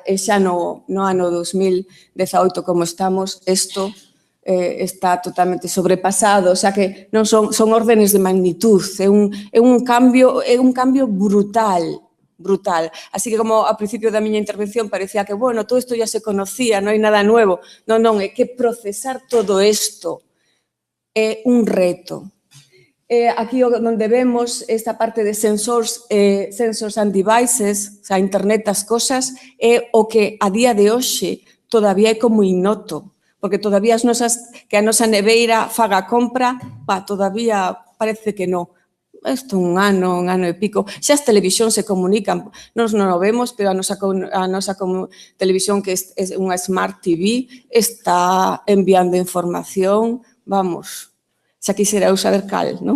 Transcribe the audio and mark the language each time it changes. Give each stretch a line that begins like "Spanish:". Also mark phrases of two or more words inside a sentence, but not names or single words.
Galician: E xa no ano 2018, como estamos, isto está totalmente sobrepasado, o sea que non son órdenes de magnitud, é un cambio brutal. Así que, como ao principio da miña intervención parecía que, bueno, todo isto ya se conocía, non hai nada nuevo. Non, é que procesar todo isto é un reto. Aquí onde vemos esta parte de
English: sensors and devices,
Galician: o sea, internet das cosas, é o que a día de hoxe todavía é como ignoto, porque todavía que a nosa neveira faga compra, todavía parece que non. Isto un ano e pico. Xa as televisións se comunican, nós non o vemos, pero a nosa televisión, que é unha Smart TV, está enviando información, vamos, xa quixera eu saber cal, non?